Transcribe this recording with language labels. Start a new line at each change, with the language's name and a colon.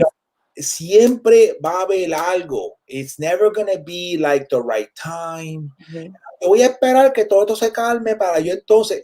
English: know,
Spanish: siempre va a haber algo.
English: It's never going to be like the right time. Mhm.
Spanish: Yo voy a esperar que todo esto se calme para yo entonces.